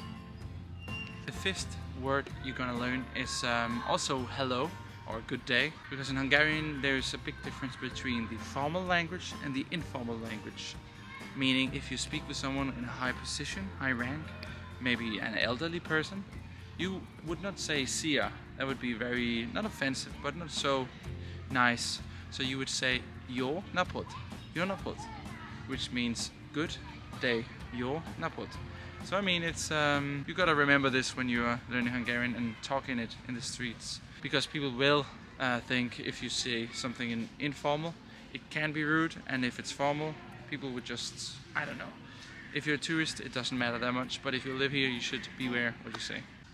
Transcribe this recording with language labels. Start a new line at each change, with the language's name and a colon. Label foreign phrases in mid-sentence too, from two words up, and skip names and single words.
English: The 5th word you're gonna learn is also hello or good day, because in Hungarian there's a big difference between the formal language and the informal language. Meaning if you speak with someone in a high position, high rank, maybe an elderly person, you would not say szia. That would be very, not offensive, but not so nice. So you would say
Hungarian: jó napot,
English: which means good day,
Hungarian: jó napot.
English: So I mean, it's you gotta remember this when you are learning Hungarian and talking it in the streets, because people will think if you say something in informal, it can be rude, and if it's formal, people would just, I don't know. If you're a tourist, it doesn't matter that much, but if you live here, you should beware what you say.